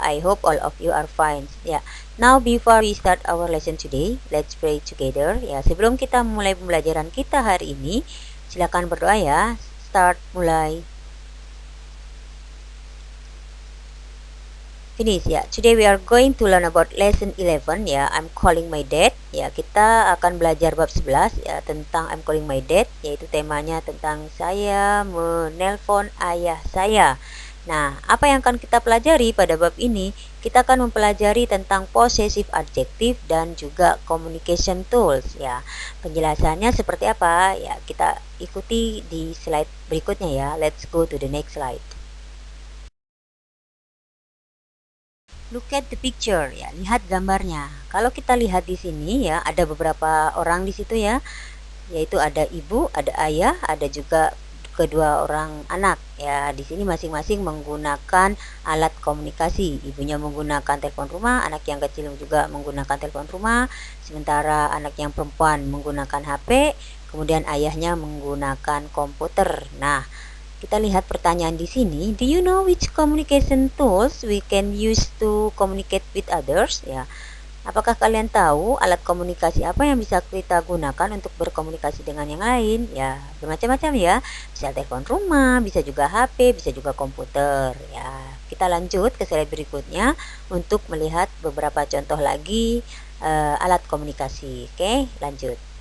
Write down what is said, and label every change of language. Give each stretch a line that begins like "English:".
English: I hope all of you are fine. Ya. Now before we start our lesson today, let's pray together.
Indonesian: Ya, sebelum kita mulai pembelajaran kita hari ini, silakan berdoa ya. Start mulai.
English: Finish ya. Today we are going to learn about lesson 11 ya. I'm calling my dad.
Indonesian: Ya, kita akan belajar bab 11 ya tentang
English: I'm calling my dad,
Indonesian: yaitu temanya tentang saya menelpon ayah saya. Nah, apa yang akan kita pelajari pada bab ini? Kita akan mempelajari tentang possessive adjective dan juga communication tools ya. Penjelasannya seperti apa? Ya, kita ikuti di slide berikutnya ya.
English: Let's go to the next slide. Look at the picture ya,
Indonesian: lihat gambarnya. Kalau kita lihat di sini ya, ada beberapa orang di situ ya, yaitu ada ibu, ada ayah, ada juga kedua orang anak ya. Di sini masing-masing menggunakan alat komunikasi. Ibunya menggunakan telepon rumah, anak yang kecil juga menggunakan telepon rumah, sementara anak yang perempuan menggunakan HP, kemudian ayahnya menggunakan komputer. Nah, kita lihat pertanyaan di sini.
English: Do you know which communication tools we can use to communicate with others?
Indonesian: Ya, apakah kalian tahu alat komunikasi apa yang bisa kita gunakan untuk berkomunikasi dengan yang lain? Ya, bermacam-macam ya. Bisa telepon rumah, bisa juga HP, bisa juga komputer. Ya, kita lanjut ke slide berikutnya untuk melihat beberapa contoh lagi alat komunikasi. Oke, lanjut.